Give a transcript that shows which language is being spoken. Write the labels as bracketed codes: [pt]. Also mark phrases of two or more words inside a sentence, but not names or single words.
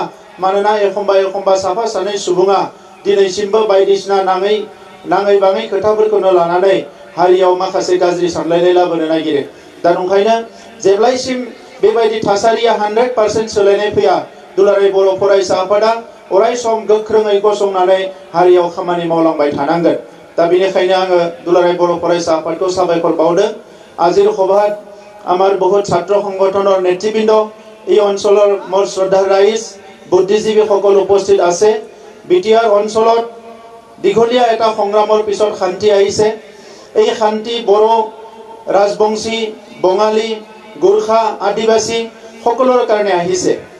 [brx] मानोना एखमबा साफा सानै सुबुङा दिनैसिमबो बायदिसिना नाङै बाङै खोथाफोरखौनो लानानै हारियाव माखासे गाज्रि सानलायनाय लाबोनो नागिरो। दा नंखायनो जेब्लायसिम बेबायदि थासारिया 100% सोलायनाय फैया दुलाराय बर' फरायसा आफादा अराय सम गोख्रोङै गसंनानै हारियाव खामानि मावलांबाय थानांगोन। दा बेनिखायनो आङो दुलाराय बर' फरायसा आफादखौ साबायखर बावदों। [as] আজিৰ সভাত আমাৰ বহুত ছাত্ৰ সংগঠনৰ নেতৃবৃন্দ, এই অঞ্চলৰ মোৰ শ্ৰদ্ধা ৰাইজ, বুদ্ধিজীৱীসকল উপস্থিত আছে। বিটিআৰ অঞ্চলত দীঘলীয়া এটা সংগ্ৰামৰ পিছত শান্তি আহিছে। এই শান্তি বড়ো, ৰাজবংশী, বঙালী, গোৰ্খা, আদিবাসী সকলৰ কাৰণে আহিছে।